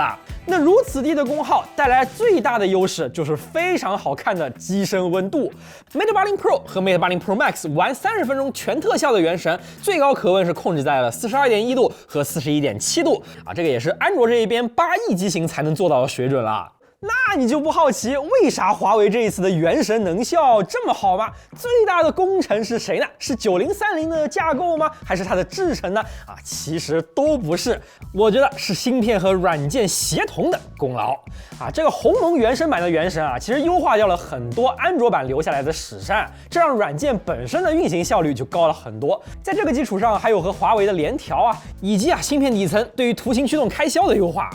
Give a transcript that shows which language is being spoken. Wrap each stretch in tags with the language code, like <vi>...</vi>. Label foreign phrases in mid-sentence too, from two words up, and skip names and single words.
<zh>那如此低的功耗帶來最大的優勢就是非常好看的机身溫度。Mate 80 Pro 和 Mate 80 Pro Max 玩30分鐘全特效的原神，最高可温是控制在了42.1度和41.7度啊，这個也是安卓這一邊8億機型才能做到的水準了。那你就不好奇為啥華為這一次的原神能效這麼好嗎？最大的功臣是誰呢？是9030的架構嗎？還是它的製程呢？啊，其實都不是，我覺得是芯片和軟件協同的功勞啊。這個鴻蒙原生版的原神啊，其實優化掉了很多安卓版留下來的屎善，這讓軟件本身的運行效率就高了很多。在這個基礎上，還有和華為的聯調啊，以及芯片底層對於圖形驅動開銷的優化。</zh>